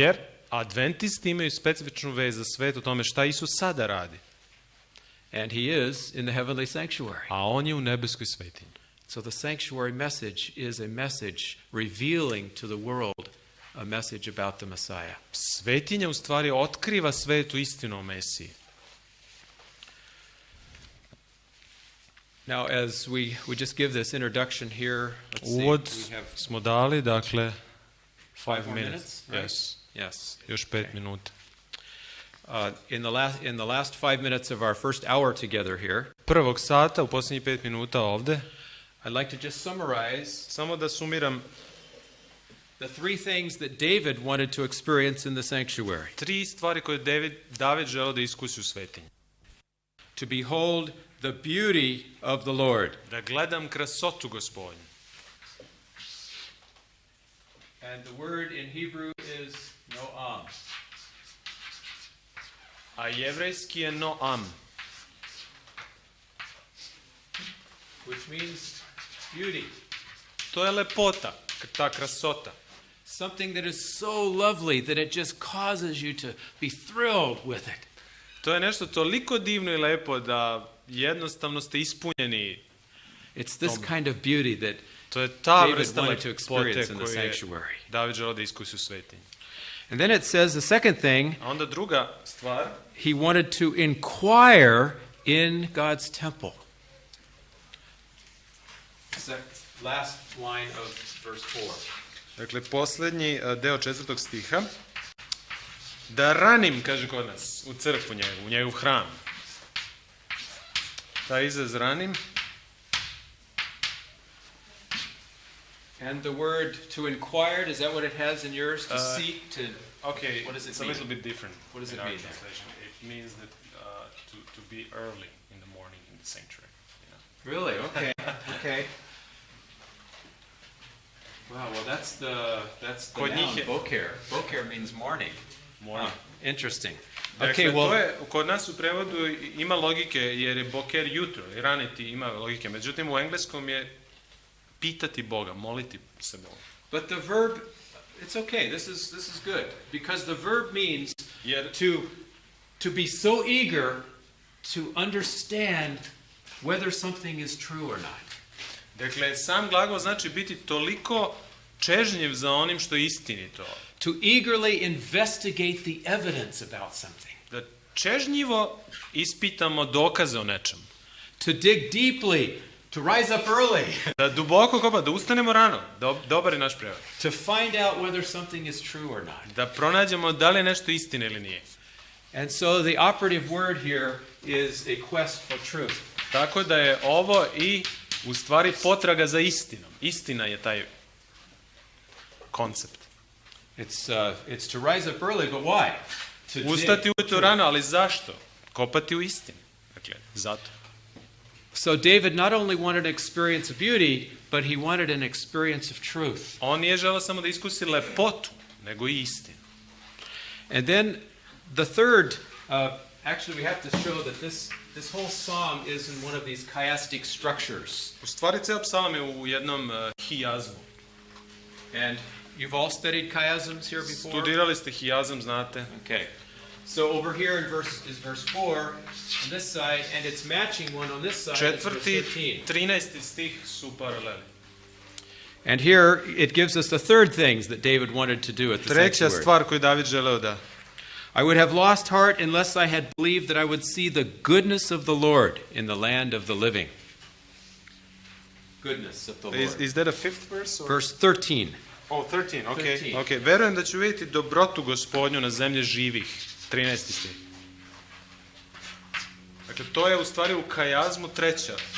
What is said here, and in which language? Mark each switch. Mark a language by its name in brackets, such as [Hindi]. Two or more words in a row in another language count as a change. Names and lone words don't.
[Serbian] Jer adventisti imaju specifičnu vez za svet o tome šta Isus sada radi. [English] And he is in the heavenly sanctuary. [Serbian] A on je u nebeskoj svetinji. [English] So the sanctuary message is a message revealing to the world a message about the Messiah. [Serbian] Svetinja u stvari otkriva svetu istinu o Mesiji. [English] Now, as we just give this introduction here, let's see, [Serbian] Uvod [English] we have [Serbian] smo dali, dakle, [English] 5 more minutes, right? Yes. Yes. [Serbian] Još 5 minuta. [English] In the last 5 minutes of our first hour together here, [Serbian] Prvog sata, u posljednjih 5 minuta ovde, [English] I'd like to just summarize [Serbian] samo da sumiram [English] the three things that David wanted to experience in the sanctuary. [Serbian] 3 stvari koje David želeo da iskusi u svetinji. [English] To behold the beauty of the Lord. [Serbian] Da gledam krasotu Gospodnju. [English] And the word in Hebrew is noam. [Serbian] A jevrejski je noam, [English] Which means beauty. [Serbian] to je lepota, ta krasota. [English] Something that is so lovely that it just causes you to be thrilled with it. [Serbian] To je nešto toliko divno i lepo da jednostavno ste ispunjeni. [English] It's this kind of beauty that [Serbian] To je ta [English] David [Serbian] vrsta [English] wanted to [Serbian] lepote [English] experience in the [Serbian] koju je [English] sanctuary. [Serbian] David želeo da iskusi u svetinji. [English] And then it says the second thing, [Serbian] A onda druga stvar, [English] he wanted to inquire in God's temple. Last line of verse 4. [Serbian] dakle posljednji deo 4. stiha, da ranim, kaže kod nas, u crkvu njegu, u njegov hram. Taj izraz ranim, [English] And the word to inquire, is that what it has in yours? To seek, to... okay, What does it it's mean? a little bit different. What does in it our mean? translation. It means that to be early in the morning in the sanctuary. You know? Really? Okay. Okay. Wow, well that's the [Serbian] Kod njih [English] noun, [Serbian] je- [English] boker. Boker means morning. Morning. Interesting. [Serbian] Dakle, [English] Okay, [Serbian] to [English] well, [Serbian] je, kod nas u prevodu ima logike, jer je boker jutro, i raniti ima logike. Međutim, u engleskom je pitati Boga, moliti se Bogu. [English] but the verb, it's okay. This is good because the verb means [Serbian] Jer [English] to be so eager to understand whether something is true or not. [Serbian] dakle, sam glagol znači biti toliko čežnjiv za onim što je istinito. [English] To eagerly investigate the evidence about something. [Serbian] Da čežnjivo ispitamo dokaze o nečemu. [English] To dig deeply, to rise up early, [Serbian] Da duboko kopa, da ustanemo rano. Dobar je naš prevod. [English] to find out whether something is true or not. [Serbian] Da pronađemo da li je nešto istina ili nije. [English] And so the operative word here is a quest for truth. [Serbian] Tako da je ovo i u stvari potraga za istinom. Istina je taj koncept. [English] It's to rise up early, but why? To [Serbian] Ustati [English] dig. [Serbian] ujutro rano, ali zašto? Kopati u istini. Dakle, zato. [English] So David not only wanted an experience of beauty, but he wanted an experience of truth. [Serbian] On nije želeo samo da iskusi lepotu, nego i istinu. [English] And then the third, actually we have to show that this whole psalm is in one of these chiastic structures. [Serbian] U stvari, ceo psalam je u jednom hijazmu. [English] And you've all studied chiasms here before? [Serbian] Studirali ste hijazam, znate. [English] Okay. So over here is verse 4 on this side, and it's matching one on this side. It's verse 4. 13. 13. [Serbian] stih su paraleli. [English] And here it gives us the third things that David wanted to do at the [Serbian] Treća [English] sanctuary. [Serbian] stvar koju David želeo da... [English] I would have lost heart unless I had believed that I would see the goodness of the Lord in the land of the living. Goodness of the Lord. Is that a fifth verse? Or? Verse 13. Oh, 13, okay. 13. Okay. [Serbian] Verujem da ću vidjeti dobrotu Gospodnju na zemlji živih. 13. stih. Dakle, to je u stvari u kajazmu treća.